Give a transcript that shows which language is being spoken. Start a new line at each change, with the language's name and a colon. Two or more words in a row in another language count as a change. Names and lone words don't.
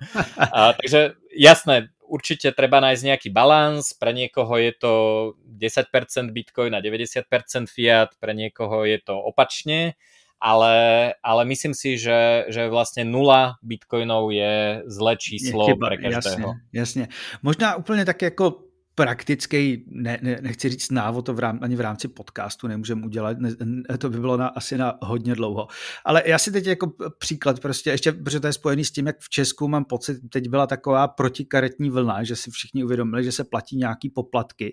Slovak: Takže jasné, určite treba nájsť nejaký balans. Pre niekoho je to 10% Bitcoin a 90% Fiat, pre niekoho je to opačne. Ale myslím si, že vlastne 0 bitcoinov je zlé číslo pre každého.
Czech: Jasně. Možná úplně tak jako praktický, nechci říct návod, to ani v rámci podcastu nemůžeme udělat, to by bylo asi na hodně dlouho. Ale já si teď jako příklad prostě, ještě, protože to je spojený s tím, jak v Česku mám pocit, teď byla taková protikaretní vlna, že si všichni uvědomili, že se platí nějaký poplatky.